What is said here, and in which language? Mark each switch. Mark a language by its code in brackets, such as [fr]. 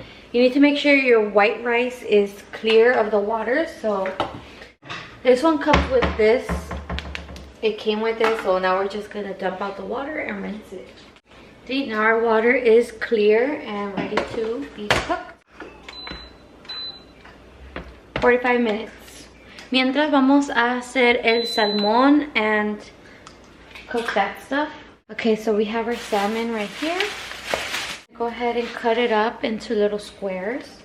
[en] You need to make sure your white rice is clear of the water. So this one comes with this. It came with this, so now we're just gonna dump out the water and rinse it. See, now our water is clear and ready to be cooked. 45 minutes. [es] Mientras vamos a hacer el salmón [en] and cook that stuff. Okay, so we have our salmon right here. Go ahead and cut it up into little squares.